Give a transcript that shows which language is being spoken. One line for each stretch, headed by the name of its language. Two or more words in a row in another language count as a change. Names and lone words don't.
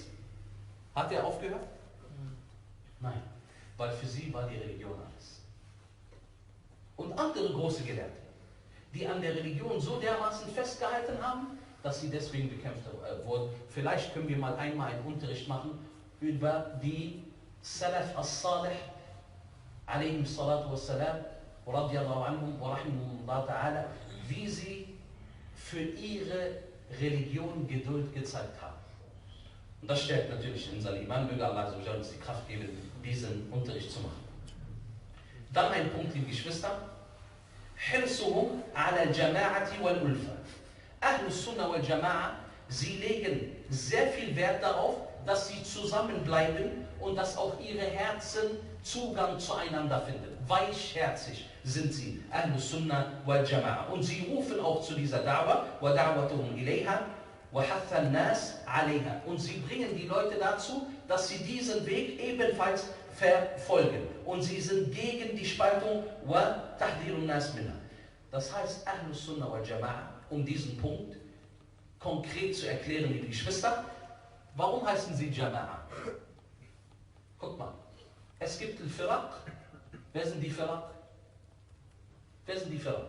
German: Hat er aufgehört? Nein. Weil für sie war die Religion alles. Und andere große Gelehrte, die an der Religion so dermaßen festgehalten haben, dass sie deswegen bekämpft wurden. Vielleicht können wir mal einmal einen Unterricht machen über die
Arabic: السلف الصالح عليهم الصلاة والسلام رضي الله عنهم ورحمهم الله تعالى,
German: wie sie für ihre Religion Geduld gezeigt haben. Und das stärkt natürlich unseren Iman, möge Allah uns die Kraft geben, diesen Unterricht zu machen. Dann ein Punkt, liebe Geschwister.
Arabic: حرصهم على الجماعة والألفة. أهل السنة والجماعة,
German: sie legen sehr viel Wert darauf, dass sie zusammenbleiben und dass auch ihre Herzen Zugang zueinander finden. Weichherzig sind sie,
Arabic: أهل السنة والجماعة.
German: Und sie rufen auch zu dieser Da'wah,
Arabic: ودعوتهم إليها وحث الناس عليها.
German: Und sie bringen die Leute dazu, dass sie diesen Weg ebenfalls verfolgen. Und sie sind gegen die Spaltung,
Arabic: وتحذير الناس منها.
German: Das heißt,
Arabic: أهل السنة والجماعة,
German: um diesen Punkt konkret zu erklären, liebe Geschwister, warum heißen sie Jama'a? Guck mal, es gibt Al-Firaq. Wer sind die Firaq? Wer sind die Firaq?